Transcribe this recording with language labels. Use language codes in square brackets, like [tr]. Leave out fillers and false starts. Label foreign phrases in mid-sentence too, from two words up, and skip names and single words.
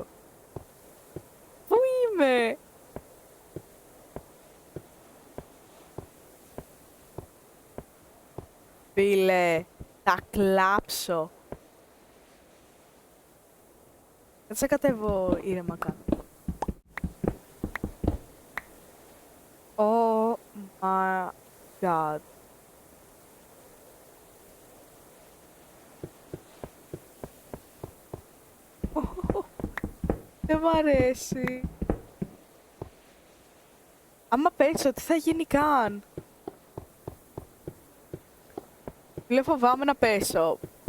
[el] Πού είμαι! Φίλε, θα κλάψω. Θα σε κατέβω ήρεμα κάτω. [en] Oh my god. [el] Δεν μ' αρέσει. Άμα πέσω, τι θα γίνει καν? Φίλε, φοβάμαι να πέσω.